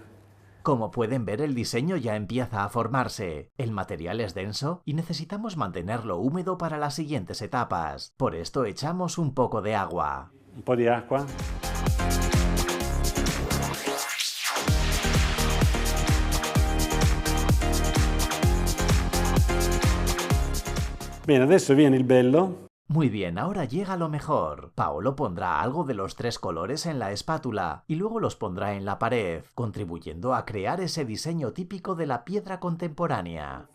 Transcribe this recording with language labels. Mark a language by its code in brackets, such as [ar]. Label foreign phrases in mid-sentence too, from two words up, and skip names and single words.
[es] Como pueden ver, el diseño ya empieza a formarse. El material es denso y necesitamos mantenerlo húmedo para las siguientes etapas. Por esto echamos un poco de agua. [it] Un po' di acqua. Bene, adesso viene il bello. [es] Muy bien, ahora llega lo mejor. Paolo pondrá algo de los 3 colores en la espátula y luego los pondrá en la pared, contribuyendo a crear ese diseño típico de la piedra contemporánea.